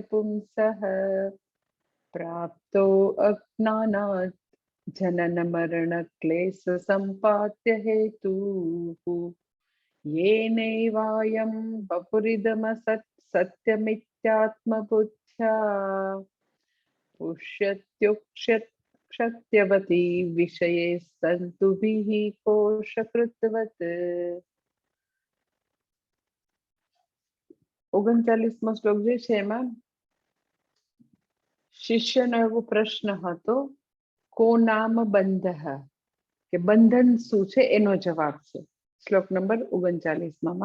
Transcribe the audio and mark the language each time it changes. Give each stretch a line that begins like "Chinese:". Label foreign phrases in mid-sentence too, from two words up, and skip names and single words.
Sanskrit: पुंसः प्राप्तो अज्ञानात् जनन मरण क्लेश संपात्य हेतुः येनैवायं वपुरिदमसत् सत्यमित्यात्मबुद्ध्या पुष्यत्युक्षत्यवती विषये सन्तुभिः कोशकृतवत्।
Gujarati: 39મો શ્લોક જે છે એમાં શિષ્યનો એવો પ્રશ્ન હતો,
Sanskrit: કો નામ બંધ,
Gujarati: કે બંધન શું છે એનો જવાબ છે શ્લોક નંબર 39માં।